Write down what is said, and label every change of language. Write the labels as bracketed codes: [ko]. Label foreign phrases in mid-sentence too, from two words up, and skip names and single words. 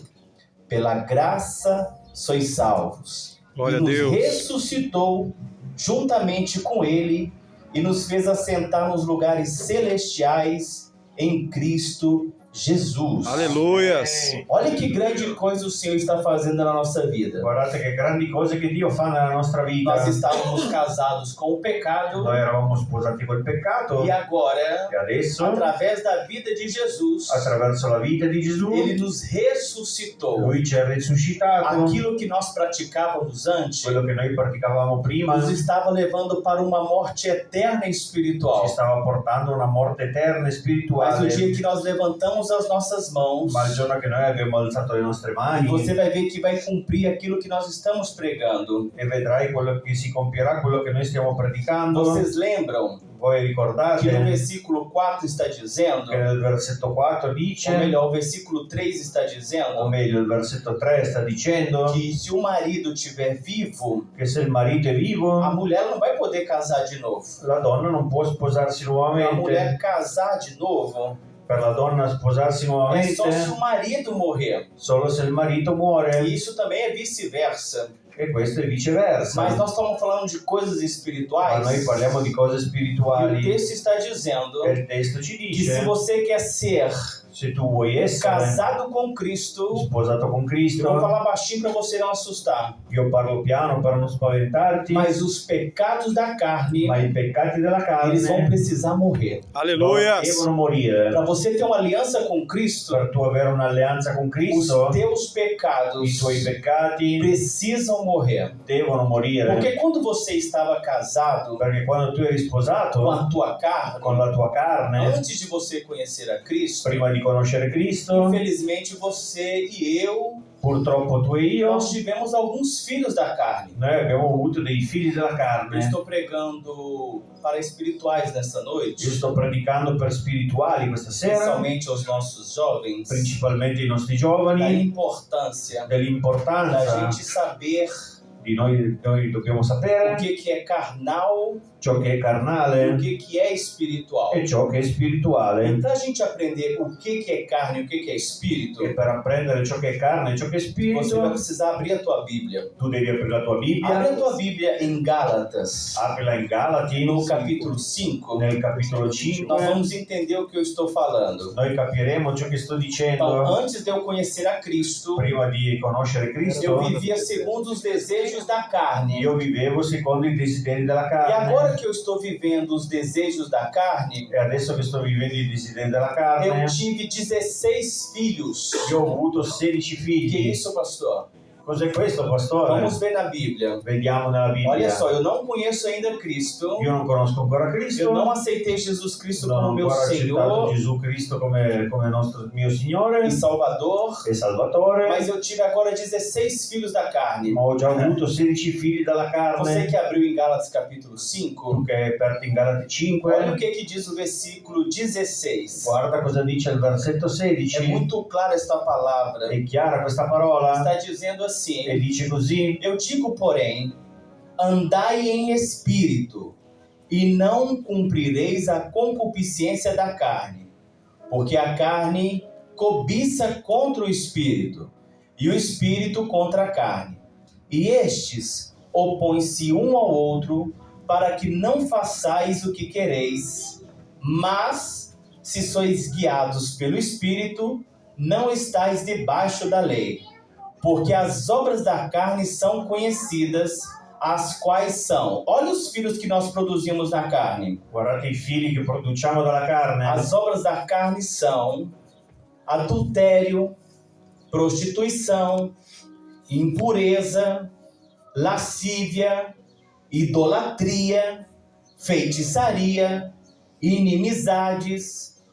[pt] Pela graça sois salvos. Glória e a nos Deus. ressuscitou juntamente com Ele e nos fez assentar nos lugares celestiais em Cristo Jesus. Aleluias. Olha que grande coisa o Senhor está fazendo na nossa vida. [it] guardate che grandi cose che Dio fa nella nostra vita. [pt] Nós estávamos casados com o pecado [it] Noi eravamo sposati col peccato [pt] e agora, [it] e adesso, [pt] através da vida de Jesus, [it] attraverso la vita di Gesù, [pt] Ele nos ressuscitou. [it] Lui ci ha risuscitato. [pt] Aquilo que nós praticávamos antes [it] Quello che noi praticavamo prima [pt] nos estava levando para uma morte eterna e espiritual. [it] ci stava portando a una morte eterna e [pt] Mas [it] spirituale. [pt] o dia que nós levantamos as nossas mãos, [it] Ma il giorno che noi abbiamo alzato le nostre mani [pt] você vai ver que vai cumprir aquilo que nós estamos pregando. [it] e vedrai quello che si compierà, quello che noi stiamo predicando. [pt] Vocês lembram [it] Voi [pt] que no [it] ricordate [pt] versículo 4 está dizendo, [it] che nel versetto 4 [pt] ou [it] dice, [pt] melhor, o versículo 3 está [it] o [pt] dizendo, [it] meglio il versetto 3 sta dicendo [pt] que se o marido estiver vivo, [it] che se il marito è vivo, [pt] a mulher não vai poder casar de novo. [it] la donna non può sposarsi [pt] Para a mulher [it] nuovamente. [pt] casar de novo, [it] Per la donna sposarsi [pt] é [it] nuovamente [pt] só se o marido morrer. [it] solo se il marito muore, [pt] E isso também é vice-versa. [it] e questo è viceversa. [pt] Mas nós estamos falando de coisas [it] Ma [pt] espirituais. [it] noi parliamo di cose [pt] E o [it] spirituali [pt] texto está dizendo [it] e il testo ci [pt] que se [it] dice, [pt] você quer ser [it] Se tu vuoi essere [pt] casado com Cristo, [it] sposato con [pt] eu [it] Cristo, [pt] vou falar baixinho para você não assustar, [it] io parlo piano per non spaventarti, [pt] mas os pecados da carne, [it] ma i peccati della [pt] eles vão [it] carne [pt] precisar morrer. Aleluia. [it] devono morire. [pt] Para você ter uma aliança com Cristo, [it] Per tu avere un'alleanza con [pt] os [it] Cristo, [pt] teus [it] i [pt] pecados [it] tuoi peccati [pt] precisam morrer. [it] devono morire. [pt] Porque quando você estava casado [it] Perché quando tu eri [pt] com [it] sposato [pt] a tua carne, [it] con la tua carne, [pt] antes de você conhecer a Cristo, [it] prima di conoscere Cristo, [pt] infelizmente você e eu, [it] purtroppo tu e io, [pt] nós tivemos alguns filhos da carne. [it] noi abbiamo avuto dei figli della [pt] Eu [it] carne. [pt] estou pregando para espirituais nessa [it] Io [pt] noite, [it] sto predicando per spirituali questa sera, [pt] especialmente aos nossos jovens, [it] principalmente ai nostri [pt] da [it] giovani, [pt] importância da [it] dell'importanza [pt] gente saber [it] di noi dobbiamo [pt] o [it] sapere [pt] que é carnal [it] ciò che è [pt] e [it] carnale [pt] o que é espiritual. [it] e ciò che è spirituale. [pt] E para a gente aprender o que é carne e o que é espírito, [it] E per apprendere ciò che è carne e ciò che è [pt] você vai [it] spirito, [pt] precisar abrir a tua Bíblia. [it] tu devi aprire la tua [pt] Abre a [it] Bibbia, [pt] tua Bíblia em Gálatas, [it] aprila in Galati, [pt] no capítulo 5. [it] nel capitolo 5. [pt] Nós vamos entender o que eu estou falando. [it] Noi capiremo ciò che sto [pt] Então, [it] dicendo. [pt] antes de eu conhecer a Cristo, [it] Prima di conoscere Cristo, [pt] eu vivia segundo os desejos da carne. [it] io vivevo secondo i desideri della [pt] E [it] carne. [pt] agora que eu estou vivendo os desejos da carne, [it] E adesso che sto vivendo i desideri della carne, [pt] eu tive 16 filhos. [it] io ho avuto 16 [pt] Que [it] figli. [pt] isso, pastor? [it] Cos'è questo, pastore? [pt] Vamos ver na Bíblia. [it] Vediamo nella Bibbia. [pt] Olha só, eu não conheço ainda Cristo. [it] Io non conosco ancora Cristo. [pt] Eu não aceitei Jesus Cristo [it] Non ho [pt] como meu [it] ancora accettato [pt] Senhor [it] Gesù Cristo come mio Signore [pt] e Salvador. [it] e Salvatore. [pt] Mas eu tive agora 16 filhos da carne. [it] Ma ho già avuto 16 figli dalla [pt] Você [it] carne. [pt] que abriu em Gálatas capítulo 5, [it] Tu che hai aperto in Galati [pt] olha o [it] 5. [pt] que diz o versículo 16. [it] Guarda cosa dice il versetto [pt] É [it] 16. [pt] muito clara esta palavra. [it] È chiara questa parola [pt] Está dizendo assim: [it] e dice così. [pt] eu digo, porém, andai em espírito, e não cumprireis a concupiscência da carne, porque a carne cobiça contra o espírito, e o espírito contra a carne. E estes opõem-se um ao outro, para que não façais o que quereis. Mas, se sois guiados pelo espírito, não estáis debaixo da lei. Porque as obras da carne são conhecidas, as quais são... Olha os filhos que nós produzimos na carne. [it] Guardate i figli che produciamo dalla carne. [pt] As obras da carne são adultério, prostituição, impureza, lascívia, idolatria, feitiçaria, inimizades,